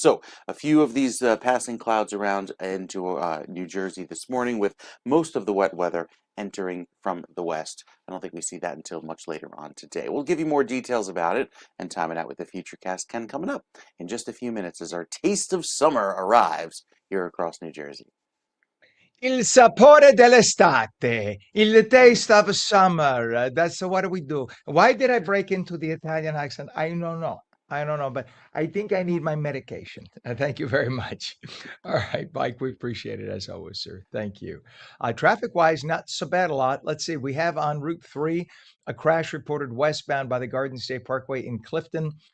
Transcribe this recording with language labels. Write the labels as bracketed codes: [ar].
[en] So a few of these passing clouds around into New Jersey this morning with most of the wet weather entering from the west. I don't think we see that until much later on today. We'll give you more details about it and time it out with the Futurecast Ken coming up in just a few minutes as our taste of summer arrives here across New Jersey. [it] Il sapore dell'estate, il [en] taste of summer. That's what do we do. Why did I break into the Italian accent? I don't know. I don't know, but I think I need my medication. Thank you very much. All right, Mike, we appreciate it as always, sir. Thank you. Traffic-wise, not so bad a lot. Let's see. We have on Route 3 a crash reported westbound by the Garden State Parkway in Clifton.